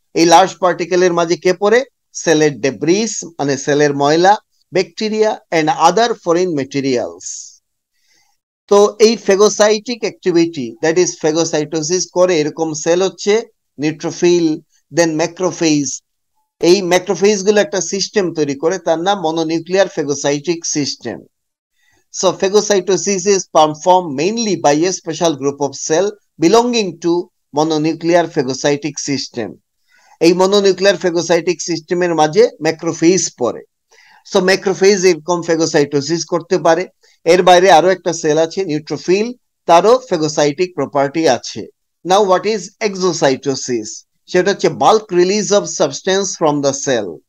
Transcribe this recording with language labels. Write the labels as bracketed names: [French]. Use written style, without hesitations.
[Bangla] এই লার্জ পার্টিকেলের মাঝে কে পড়ে? সেলের ডেব্রিস মানে সেলের ময়লা, bacteria and other foreign materials. তো এই ফেগোসাইটিক অ্যাক্টিভিটি [English] that is [Bangla] ফেগোসাইটোসিস করে এরকম সেল হচ্ছে নিউট্রোফিল, দেন ম্যাক্রোফেজ। এই ম্যাক্রোফেজ গুলো একটা সিস্টেম তৈরি করে, তার নাম mononuclear ফেগোসাইটিক system. [English] So phagocytosis is performed mainly by a special group of cell belonging to mononuclear phagocytic system. [Bangla] এই mononuclear phagocytic system এর মাঝে ম্যাক্রোফেজ পড়ে। সো ম্যাক্রোফেজ এরকম ফেগোসাইটোসিস করতে পারে। এর বাইরে আরো একটা সেল আছে নিউট্রোফিল, তারও ফেগোসাইটিক প্রপার্টি আছে। [English] Now what is exocytosis? [Bangla] সেটা হচ্ছে [English] Bulk release of substance from the cell.